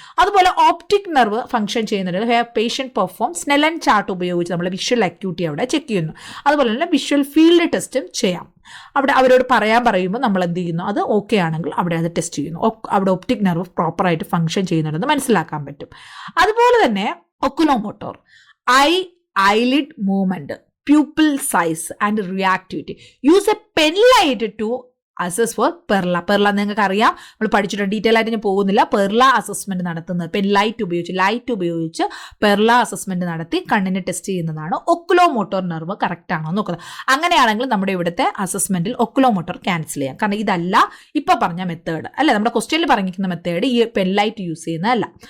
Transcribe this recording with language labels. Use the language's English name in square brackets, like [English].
[Malayalam] അതുപോലെ optic nerve function ചെയ്യുന്നുണ്ട്. Patient perform Snellen chart ഉപയോഗിച്ച് നമ്മൾ വിഷ്വൽ അക്യൂട്ടി അവിടെ ചെക്ക് ചെയ്യുന്നു. അതുപോലെ തന്നെ വിഷ്വൽ ഫീൽഡ് ടെസ്റ്റും ചെയ്യാം. അവിടെ അവരോട് പറയുമ്പോൾ നമ്മൾ എന്ത് ചെയ്യുന്നു? അത് ഓക്കെ ആണെങ്കിൽ അവിടെ അത് ടെസ്റ്റ് ചെയ്യുന്നു. അവിടെ ഒപ്റ്റിക് നെർവ് പ്രോപ്പറായിട്ട് ഫംഗ്ഷൻ ചെയ്യുന്നുണ്ടെന്ന് മനസ്സിലാക്കാൻ പറ്റും. അതുപോലെ തന്നെ [English] Oculomotor, eyelid movement, pupil size and reactivity. Use a pen light to assess for PERRLA [Malayalam] നിങ്ങൾക്ക് അറിയാം, നമ്മൾ പഠിച്ചിട്ടുണ്ട്. ഡീറ്റെയിൽ ആയിട്ട് ഞാൻ പോകുന്നില്ല. പെർല അസസ്മെന്റ് നടത്തുന്നത് പെൻ ലൈറ്റ് ഉപയോഗിച്ച് പെർല അസസ്മെന്റ് നടത്തി കണ്ണിനെ ടെസ്റ്റ് ചെയ്യുന്നതാണ്. ഒക്കുലോമോട്ടോർ നെർവ് കറക്റ്റ് ആണോ നോക്കുന്നത്. അങ്ങനെയാണെങ്കിൽ നമ്മുടെ ഇവിടുത്തെ അസസ്മെന്റിൽ ഒക്കുലോമോട്ടോർ ക്യാൻസൽ ചെയ്യാം. കാരണം ഇതല്ല ഇപ്പൊ പറഞ്ഞ മെത്തേഡ് അല്ലെ, നമ്മുടെ ക്വസ്റ്റ്യനിൽ പറഞ്ഞിരിക്കുന്ന മെത്തേഡ് ഈ പെൻ ലൈറ്റ് യൂസ് ചെയ്യുന്നതല്ല.